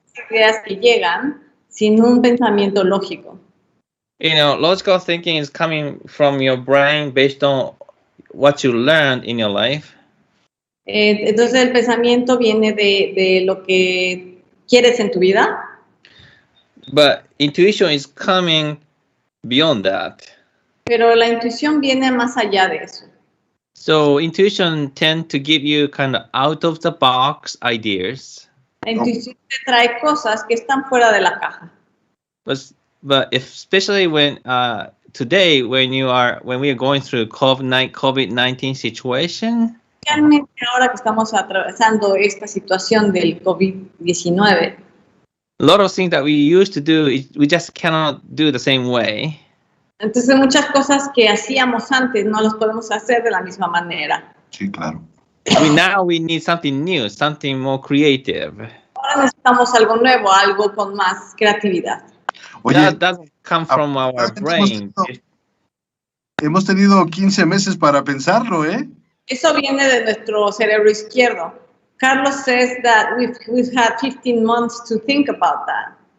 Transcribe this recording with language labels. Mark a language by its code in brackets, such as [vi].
[es] Ideas que llegan sin un pensamiento lógico. [en] You know, logical thinking is coming from your brain based on what you learned in your life. [es] Entonces el pensamiento viene de lo que quieres en tu vida. [en] But intuition is coming beyond that. [es] Pero la intuición viene más allá de eso. [en] So intuition tends to give you kind of out of the box ideas. [es] La intuición te trae cosas que están fuera de la caja. [en] But especially when today when we are going through COVID-19 situation. [es] Realmente ahora que estamos atravesando esta situación del COVID-19. [en] A lot of things that we used to do, we just cannot do the same way. [es] Entonces muchas cosas que hacíamos antes no las podemos hacer de la misma manera. Sí, claro. [en] Now we need something new, something more creative. [es] Ahora necesitamos algo nuevo, algo con más creatividad. Oye, [en] that doesn't come from our brain. [es] Hemos tenido 15 meses para pensarlo, ¿eh? Eso viene de nuestro cerebro izquierdo. [en] Carlos says that we've had 15 months to think about that.